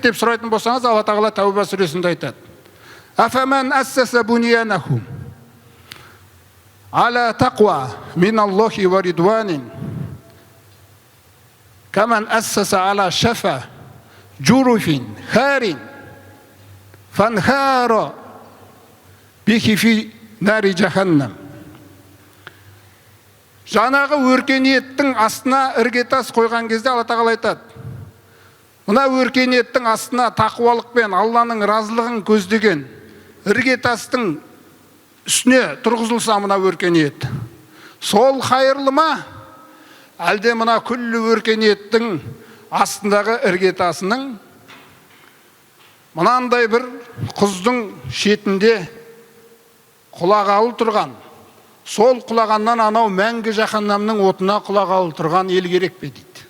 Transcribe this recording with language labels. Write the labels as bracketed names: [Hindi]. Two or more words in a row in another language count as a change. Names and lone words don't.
[Kazakh] деп сұрайтын болсаңыз, Алла Тағала Тәуба сүресінде айтады: [Arabic] "أفمن أسس بنيانهم على تقوى من الله ورضوان كمن أسس على شفا جرف هار فانهار به في نار جهنم." [Kazakh] Жаңағы өркениеттің астына іргетас қойған кезде Алла Тағала айтады: мына өркениеттің астына тақуалықпен Алланың разылығын көздеген іргетастың үстіне тұрғызылса мына өркениет, сол хайырлы ма, әлде мына күллі өркениеттің астындағы іргетасының мынандай бір құздың шетінде құлағалы тұрған, сол құлағаннан анау мәңгі жаһаннамның отына құлағалы тұрған ел керек пе дейді.